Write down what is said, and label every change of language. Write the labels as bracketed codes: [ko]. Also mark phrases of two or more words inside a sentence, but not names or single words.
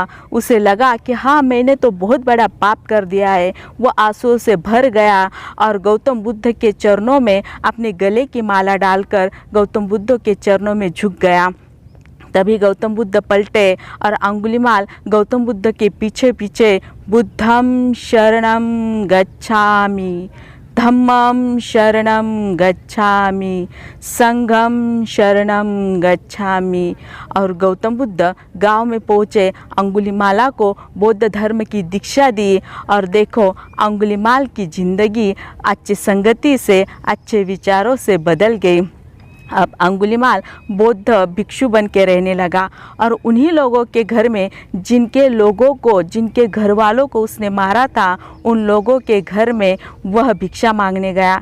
[hi] उसे लगा कि हाँ, मैंने तो बहुत बड़ा पाप कर दिया है। वो आंसुओं से भर गया और गौतम बुद्ध के चरणों में अपने गले की माला डालकर गौतम बुद्ध के चरणों में झुक गया। तभी गौतम बुद्ध पलटे और अंगुलीमाल गौतम बुद्ध के पीछे पीछे [pi] बुद्धं शरणं गच्छामि, धम्मं शरणं गच्छामि, संघं शरणं गच्छामि। [hi] और गौतम बुद्ध गांव में पहुँचे, अंगुलीमाला को बौद्ध धर्म की दीक्षा दी। और देखो, अंगुलीमाल की ज़िंदगी अच्छी संगति से, अच्छे विचारों से बदल गई। अब अंगुलीमाल बौद्ध भिक्षु बन के रहने लगा और उन्हीं लोगों के घर में जिनके घर वालों को उसने मारा था, उन लोगों के घर में वह भिक्षा मांगने गया।